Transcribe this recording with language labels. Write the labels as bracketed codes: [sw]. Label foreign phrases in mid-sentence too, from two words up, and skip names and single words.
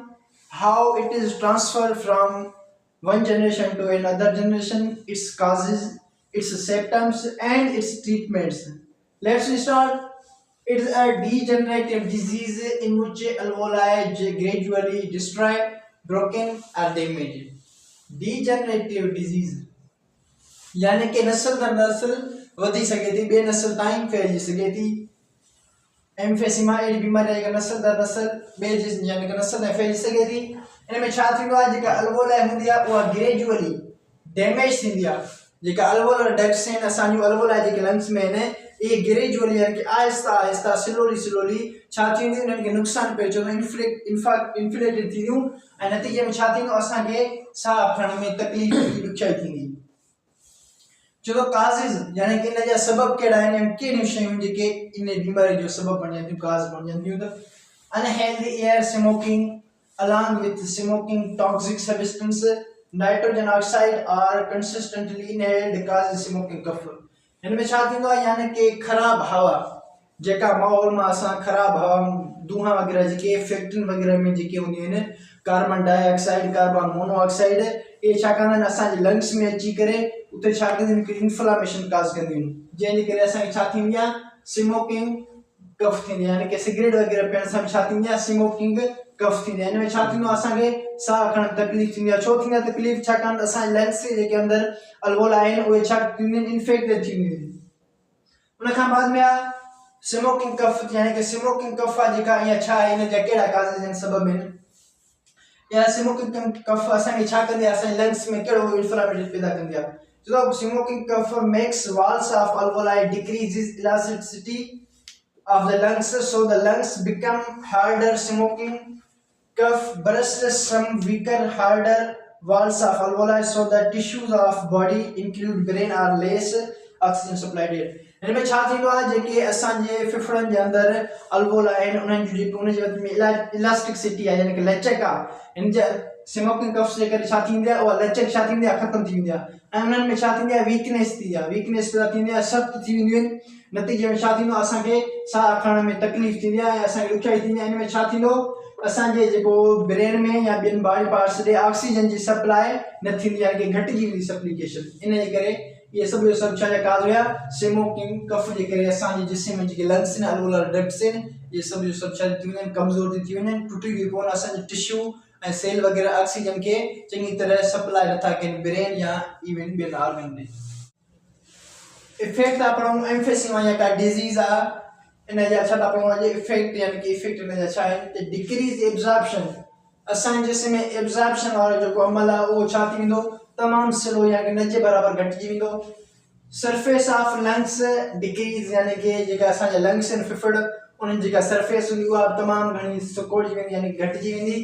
[en] How it is transferred from one generation to another generation, its causes, its symptoms and its treatments. Let's start. It is a degenerative disease in which alveoli gradually destroy, broken or damaged. Degenerative disease [sd] यानी कि नस्ल दर नस्ल वधी सके थी, बे नस्ल ताईं फैलिजी सके थी। एम्फेसिमा अहिड़ी बीमारी आहे नस्ल दर नस्ल बे यानी कि नस्ल ताईं फैलिजी सके थी। इन में छा थींदो आहे, जेका अलवोलाई हूंदी आहे उहा [en] gradually damage [sd] थींदी आहे। जेका [en] alveolar ducts [sd] आहिनि, असांजूं अलवोलाई जेके लंग्स में आहिनि, ये ग्रेजुअली यानी कि आहिस्ता आहिस्ता स्लोली छा थींदियूं, इन्हनि खे नुक़सानु पहुचे थो, इन्फ्लेटेड थींदियूं ऐं नतीजे में छा थींदो, असांखे साहु खणण में तकलीफ़ ॾुखियाई थींदी। चलो काज़िस यानी कि इन जा सबब कहिड़ा आहिनि, कहिड़ियूं शयूं जेके इन बीमारी जो सबब बणजंदियूं, काज़ बणजंदियूं। [en] त unhealthy air, smoking along with smoking, toxic substance, nitrogen oxide are consistently inhaled causes smoking cough। [sd] इनमें छा थींदो आहे, यानी कि ख़राब हवा, जेका माहौल में असां ख़राब हवा धुआं वग़ैरह जेके फैक्ट्री वग़ैरह में जेके हूंदियूं आहिनि, [en] carbon dioxide, carbon monoxide, [sd] ये छा कंदा आहिनि असांजे लंग्स में अची करे उते छा कंदियूं आहिनि, [en] inflammation cause [sd] कंदियूं आहिनि, जंहिंजे करे असांखे छा थींदी आहे, [en] smoking cough [sd] थींदी आहे। यानी कि सिगरेट वग़ैरह पीअण सां छा थींदी आहे, [en] smoking cough [sd] थींदी आहे। इन में छा थींदो आहे, असांखे साहु खणण तकलीफ़ थींदी आहे। छो थींदी आहे तकलीफ़, छाकाणि असांजे लंग्स जेके अंदरि अलवोला आहिनि उहे छा थींदियूं आहिनि, इन्फेक्टेड थींदियूं आहिनि। उन खां बाद में आहे [en] smoking cough, [sd] यानी कि [en] smoking cough [sd] आहे जेका ईअं छा आहे, इन जा कहिड़ा काज़िस आहिनि, सबब आहिनि। या [en] smoking cough [sd] असांखे छा कंदी आहे, असांजे लंग्स में कहिड़ो इन्फ्लामेशन पैदा कंदी आहे। [en] चलो smoking cough makes walls of alveoli decreases elasticity of the lungs, so the lungs become harder. Smoking cough bursts some weaker, harder walls of alveoli, so the tissues of body include brain are less oxygen supplied here। [sd] इनमें छा थींदो आहे, जेके असांजे फेफड़नि जे अंदरि अलवोला आहिनि, उन्हनि जूं जेके उन जे विच में इलास्टिसिटी आहे, यानी कि लचक आहे, इन जे [en] smoking cough [sd] जे करे छा थींदी आहे, उहा लचक छा थींदी आहे, ख़तमु थी वेंदी आहे ऐं उन्हनि में छा थींदी आहे, वीकनेस थींदी आहे, वीकनेस पैदा थींदी आहे, सख़्त थी वेंदियूं आहिनि। नतीजे में छा थींदो, असांखे साहु खणण में तकलीफ़ थींदी आहे ऐं असांखे ॾुखियाई थींदी आहे। इन में छा थींदो, असांजे जेको ब्रेन में या ॿियनि [en] body parts [sd] ॾे ऑक्सीजन जी सप्लाई न थींदी आहे, कि घटिजी वेंदी सप्लीकेशन। इन जे करे ये सब जो सब छा काज़ हुआ, स्मोकिंग कफ जे करे असांजे जिस्म में जेके लंग्स आहिनि, [en] alveolar ducts [sd] आहिनि, ये सब जो सब छा थी वेंदा आहिनि, कमज़ोर थी वेंदा आहिनि, टुटी थी पवनि। असांजे टिश्यू ऐं सेल वग़ैरह ऑक्सीजन खे चङी तरह सप्लाई नथा कनि ब्रेन या इवन ॿियनि ऑर्गन में। इफेक्ट आपण एम्फेसिमा या का डिजीज आहे, इन जा छा था पवनि जे इफेक्ट, यानी कि इफेक्ट इन जा छा आहिनि, त [en] decrease absorption, [sd] असांजे जिस्म में एब्जॉर्प्शन वारो जेको अमल आहे उहो छा थी वेंदो, तमाम स्लो या कि न जे बराबर घटिजी वेंदो। [en] surface of lungs decrease, [sd] यानी कि जेका असांजा लंग्स आहिनि फेफड़, उन्हनि जेका सरफेस हूंदी उहा तमाम घणी सुकोड़जी वेंदी, यानी घटिजी वेंदी।